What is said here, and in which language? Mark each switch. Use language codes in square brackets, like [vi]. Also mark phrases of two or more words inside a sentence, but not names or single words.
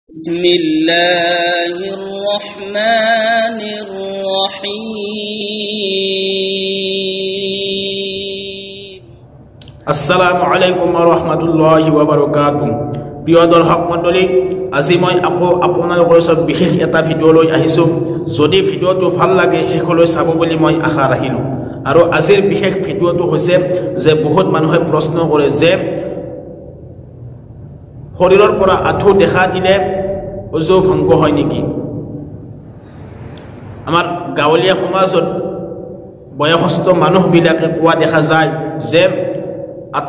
[ar] بسم الله الرحمن الرحيم السلام عليكم ورحمة الله وبركاته [as] প্রিয় দর্শক মণ্ডলী আজি মই আপোনালোকৰ ওচৰত বিশেষ এটা ভিডিও লৈ আহিছো যদি ভিডিওটো ভাল লাগে শেষলৈ চাব বুলি মই আশা ৰাখিলো আৰু আজিৰ বিশেষ ভিডিওটো হৈছে যে বহুত মানুহে প্ৰশ্ন কৰে যে শৰীৰৰ পৰা আঁঠু দেখা দিলে ওজু ভংগ হয় নেকি আমাৰ গাঁৱলীয়া সমাজত বয়সস্থ মানুহবিলাকে কোৱা দেখা যায় যে আঁঠু